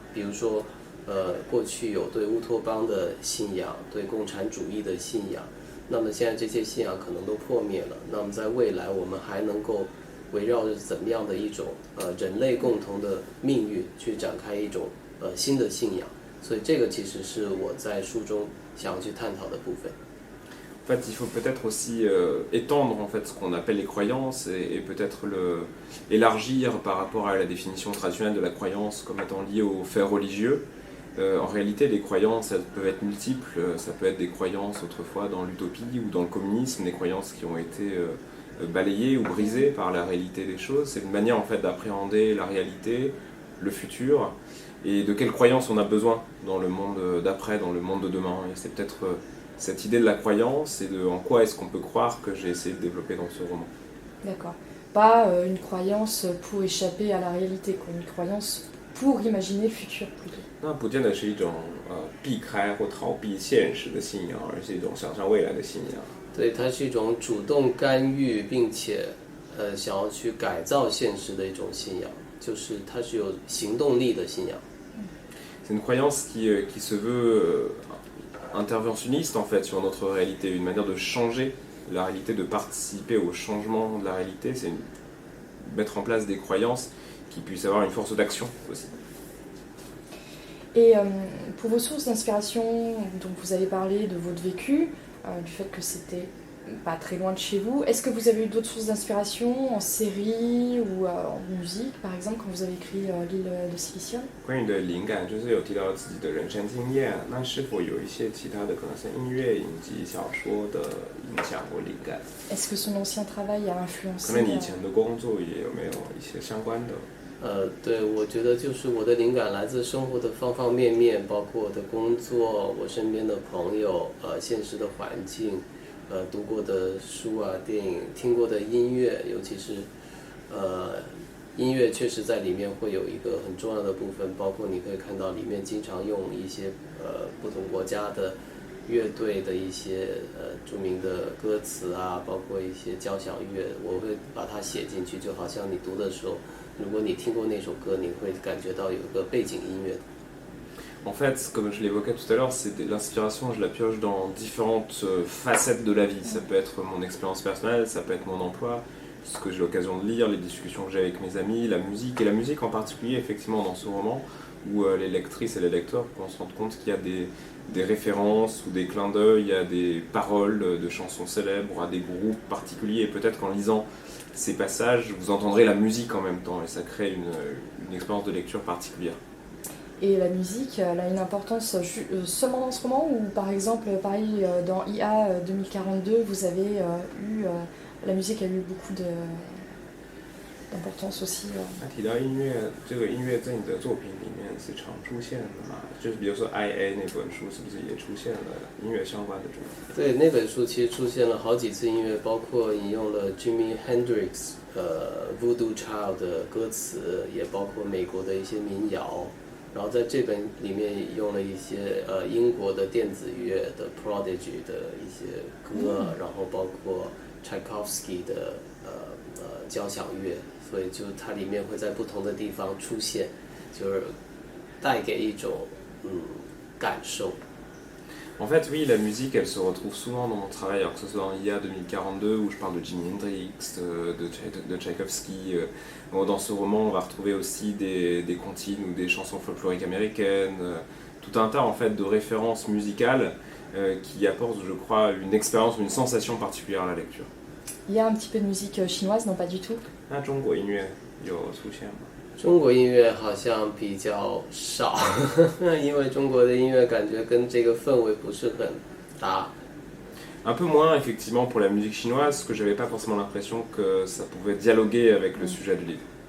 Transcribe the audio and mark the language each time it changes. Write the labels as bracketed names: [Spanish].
[Chinese] 比如说过去有对乌托邦的信仰，对共产主义的信仰，那么现在这些信仰可能都破灭了。那么在未来我们还能够围绕着怎么样的一种人类共同的命运去展开一种新的信仰。所以这个其实是我在书中想要去探讨的部分。 [French] En fait, il faut peut-être aussi étendre en fait ce qu'on appelle les croyances et peut-être élargir par rapport à la définition traditionnelle de la croyance comme étant liée aux faits religieux. En réalité, les croyances, elles peuvent être multiples. Ça peut être des croyances autrefois dans l'utopie ou dans le communisme, des croyances qui ont été balayées ou brisées par la réalité des choses. C'est une manière en fait d'appréhender la réalité, le futur, et de quelles croyances on a besoin dans le monde d'après, dans le monde de demain. Et c'est peut-être cette idée de la croyance et de en quoi est-ce qu'on peut croire que j'ai essayé de développer dans ce roman. D'accord. Pas une croyance pour échapper à la réalité, quoi. Une croyance pour imaginer le futur plutôt. [Chinese] 那不见得是一种避开或逃避现实的信仰，而是一种想象未来的信仰。对，它是一种主动干预并且想要去改造现实的一种信仰，就是它是有行动力的信仰。 [French] C'est une croyance qui se veut interventionniste en fait sur notre réalité, une manière de changer la réalité, de participer au changement de la réalité, c'est mettre en place des croyances qui puissent avoir une force d'action aussi. Et pour vos sources d'inspiration, donc vous avez parlé de votre vécu, du fait que c'était pas très loin de chez vous. Est-ce que vous avez eu d'autres sources d'inspiration en série ou en musique, par exemple, quand vous avez écrit L'île de Silicium? [Chinese] 关于你的灵感，就是有提到自己的人生经验，那是否有一些其他的可能是音乐、影集、小说的影响或灵感？ [French] Est-ce que son ancien travail a influencé? [Chinese] 可能你以前的工作也有没有一些相关的？对，我觉得就是我的灵感来自生活的方方面面，包括我的工作、我身边的朋友、现实的环境，读过的书啊、电影、听过的音乐，尤其是音乐确实在里面会有一个很重要的部分，包括你可以看到里面经常用一些不同国家的乐队的一些著名的歌词啊，包括一些交响乐，我会把它写进去，就好像你读的时候，如果你听过那首歌，你会感觉到有一个背景音乐。 [French] En fait, comme je l'évoquais tout à l'heure, l'inspiration, je la pioche dans différentes facettes de la vie. Ça peut être mon expérience personnelle, ça peut être mon emploi, ce que j'ai l'occasion de lire, les discussions que j'ai avec mes amis, la musique, et la musique en particulier, effectivement, dans ce roman, où les lectrices et les lecteurs vont se rendre compte qu'il y a des références ou des clins d'œil, il y a des paroles de chansons célèbres à des groupes particuliers, et peut-être qu'en lisant ces passages, vous entendrez la musique en même temps, et ça crée une expérience de lecture particulière. Et la musique, elle a une importance seulement dans ce roman, ou par exemple, pareil, dans IA 2042, vous avez la musique a eu beaucoup d'importance aussi. [Chinese] 提到音乐，这个音乐在你的作品里面是常出现的嘛？就是比如说 IA 那本书，是不是也出现了音乐相关的主题？对，那本书其实出现了好几次音乐，包括引用了 Jimi Hendrix Voodoo Child 的歌词，也包括美国的一些民谣。然后在这本里面用了一些英国的电子乐的 Prodigy 的一些歌，然后包括 Tchaikovsky 的交响乐，所以就它里面会在不同的地方出现，就是带给一种感受。 [French] En fait, oui, la musique, elle se retrouve souvent dans mon travail, alors que ce soit dans IA 2042, où je parle de Jimi Hendrix, de Tchaïkovski. Dans ce roman, on va retrouver aussi des comptines ou des chansons folkloriques américaines, tout un tas en fait de références musicales qui apportent, je crois, une expérience, une sensation particulière à la lecture. Il y a un petit peu de musique chinoise, non pas du tout? [Chinese] 那中国音乐有出现吗？中国音乐好像比较少，因为中国的音乐感觉跟这个氛围不是很搭。 [French] Un peu moins effectivement pour la musique chinoise, parce que j'avais pas forcément l'impression que ça pouvait dialoguer avec le sujet du livre.